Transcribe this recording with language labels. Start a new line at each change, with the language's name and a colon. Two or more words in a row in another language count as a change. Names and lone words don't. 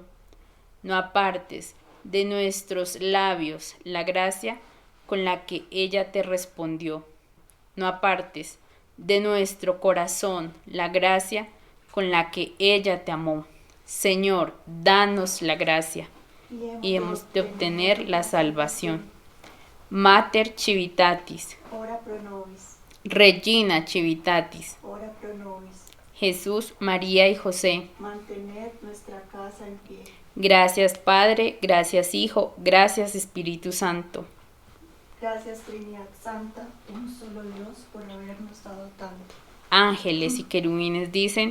Spanish: No apartes de nuestros labios la gracia con la que ella te respondió. No apartes de nuestro corazón la gracia con la que ella te amó. Señor, danos la gracia y hemos de obtener la salvación.
Latin: Mater Civitatis, ora pro nobis. Regina Civitatis, ora pro nobis.
Spanish: Jesús, María y José, mantened nuestra casa en pie. Gracias Padre, gracias Hijo, gracias Espíritu Santo. Gracias Trinidad Santa, un solo Dios, por habernos dado tanto. Ángeles y querubines dicen: